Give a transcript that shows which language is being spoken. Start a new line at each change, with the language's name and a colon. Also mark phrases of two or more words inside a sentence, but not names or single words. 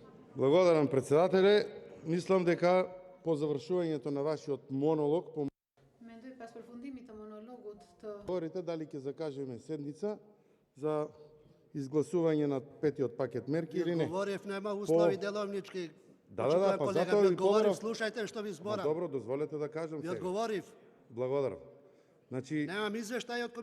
Macedonian: Благодарам, председателе. Мислам дека по завршувањето на вашиот монолог
Albanian: Mendoj pas përfundimit të monologut të
Macedonian: говорите дали ќе закажеме седница за изгласување на петиот пакет мерки или не. Говорев, нема услови деловнички. Да, па затоа ви говорив, побарав. слушајте што ви зборам. Добро, дозволете да кажам Ви сега. одговорив. Благодарам. Значи, Немам извештај од